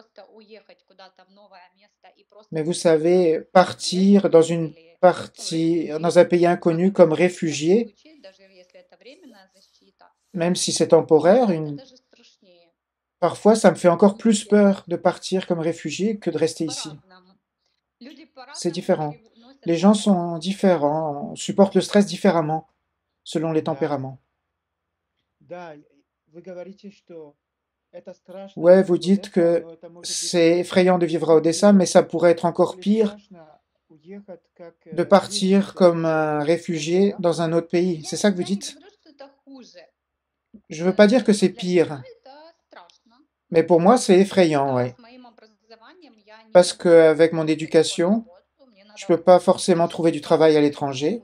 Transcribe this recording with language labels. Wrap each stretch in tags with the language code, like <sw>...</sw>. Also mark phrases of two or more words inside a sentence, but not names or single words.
<fr>Mais vous savez, partir dans une partie, dans un pays inconnu comme réfugié, même si c'est temporaire, parfois ça me fait encore plus peur de partir comme réfugié que de rester ici. C'est différent. Les gens sont différents, supportent le stress différemment, selon les</fr> <ru>Да,</ru> <fr>tempéraments.</fr> <ru>да, вы говорите, что это страшно</ru> <fr>Ouais,</fr> <ru>жить</ru> <fr>vous</fr> <ru>в</ru> <fr>dites</fr> <ru>Одесса,</ru> <fr>que</fr> <ru>но это может быть</ru> <fr>c'est effrayant de vivre à Odessa, mais ça pourrait être encore</fr> <ru>более</ru> <fr>pire</fr> <ru>страшно уехать как</ru> <fr>de partir</fr> <ru>беженцы</ru> <fr>comme un</fr> <ru>в Украину,</ru> <fr>réfugié</fr> <ru>да?</ru> <fr>dans un autre pays. C'est ça que vous dites? Je veux pas dire que c'est pire, mais pour moi c'est effrayant, ouais. Parce qu'avec mon éducation, je peux pas forcément trouver du travail à l'étranger.</fr>